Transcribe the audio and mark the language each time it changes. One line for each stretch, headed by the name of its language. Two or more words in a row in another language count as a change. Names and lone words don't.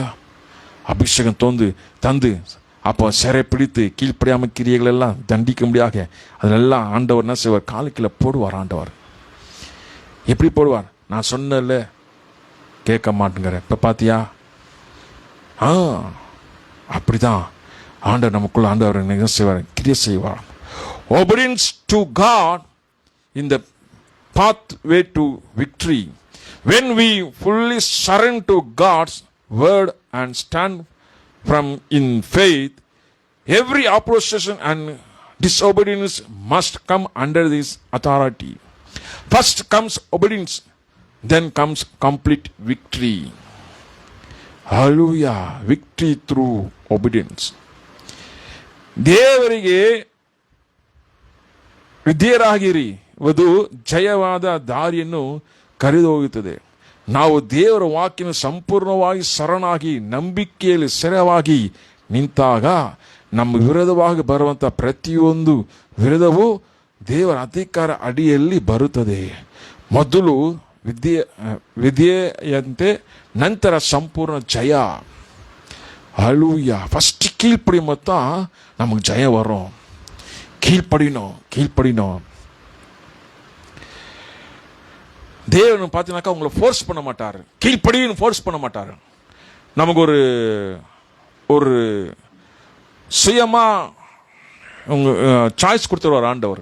Tamil: அபிஷேகம் தந்து அப்போ சிறை பிடித்து கீழ்ப்படியாம கிரியைகள் எல்லாம் தண்டிக்க முடியாத அதெல்லாம் ஆண்டவர் என்ன செய்வார்? காலுக்குள்ள போடுவார். ஆண்டவர் எப்படி போடுவார்? நான் சொன்னல கேட்க மாட்டேங்கிற, இப்ப பாத்தியா? அப்படிதான் ஆண்டவர் நமக்குள்ள ஆண்டவர் என்ன செய்வார்? கிரியை செய்வார்.
English: Obedience to God in the pathway to victory. When we fully surrender to God's word and stand from in faith, every opposition and disobedience must come under this authority. First comes obedience, then comes complete victory. Hallelujah. Victory through obedience.
Kannada: ದೇವರಿಗೆ ವಿಧೇಯರಾಗಿರುವುದು ಜಯವಾದ ದಾರಿಯನ್ನು ಕರೆದೊಯ್ಯುತ್ತದೆ. ನಾವು ದೇವರ ವಾಕ್ಯನ ಸಂಪೂರ್ಣವಾಗಿ ಶರಣಾಗಿ ನಂಬಿಕೆಯಲ್ಲಿ ಸ್ಥಿರವಾಗಿ ನಿಂತಾಗ ನಮ್ಮ ವಿರೋಧವಾಗಿ ಬರುವಂಥ ಪ್ರತಿಯೊಂದು ವಿರೋಧವೂ ದೇವರ ಅಧಿಕಾರ ಅಡಿಯಲ್ಲಿ ಬರುತ್ತದೆ. ಮೊದಲು ವಿಧೇಯಂತೆ, ನಂತರ ಸಂಪೂರ್ಣ ಜಯ.
Tamil: அல்லேலூயா. ஃபர்ஸ்ட் கீழ்ப்படியும் தான் நமக்கு ஜெயம் வரும். கீழ்ப்படினோம். தேவன் பார்த்தீங்கன்னாக்கா உங்களை ஃபோர்ஸ் பண்ண மாட்டாரு. கீழ்ப்படின்னு ஃபோர்ஸ் பண்ண மாட்டாரு. நமக்கு ஒரு சுயமா உங்க சாய்ஸ் கொடுத்துருவார் ஆண்டவர்.